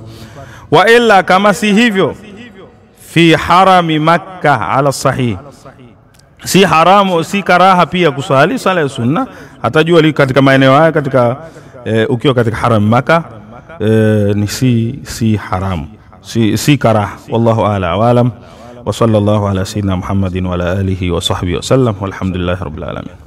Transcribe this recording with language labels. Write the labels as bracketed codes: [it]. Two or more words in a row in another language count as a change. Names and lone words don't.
[ar] وإلا, [sw] kama si hivyo, [ar] في حرم مكة على الصحيح, [sw] si haramu, si karaha pia kusali sala ya sunna hata jua liko katika maeneo haya, katika ukiwa katika haram Makkah, ni si haramu, si karaha. [ar] والله أعلى وأعلم، وصلى الله على سيدنا محمد وعلى آله وصحبه وسلم، والحمد لله رب العالمين.